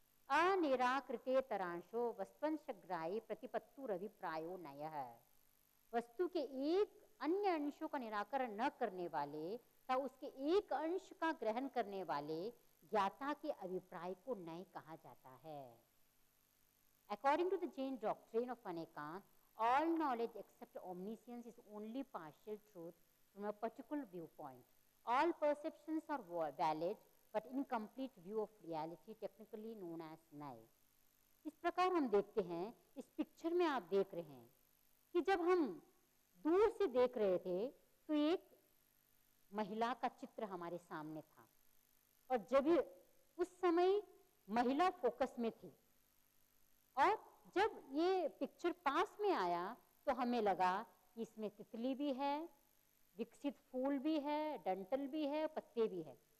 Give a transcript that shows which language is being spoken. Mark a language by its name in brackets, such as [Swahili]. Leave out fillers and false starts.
[Sanskrit] अनिराकृते तरांशो वस्तुंशग्राही प्रतिपत्तुरभिप्रायो नयः। [Hindi] वस्तु के एक अन्य अंशों का निराकरण न करने वाले तथा उसके एक अंश का ग्रहण करने वाले ज्ञाता के अभिप्राय को नय कहा जाता है। [English] According to the Jain doctrine of Anekant, all knowledge except omniscience is only partial truth from a particular viewpoint. All perceptions are valid, but incomplete view of reality, technically known as nai. [Hindi] इस प्रकार हम देखते हैं, इस picture में आप देख रहे हैं कि जब हम दूर से देख रहे थे तो एक महिला का चित्र हमारे सामने था, और जब उस समय महिला फोकस में थी, और जब ये पिक्चर पास में आया तो हमें लगा कि इसमें तितली भी है, विकसित फूल भी है, डंठल भी है, पत्ते भी है।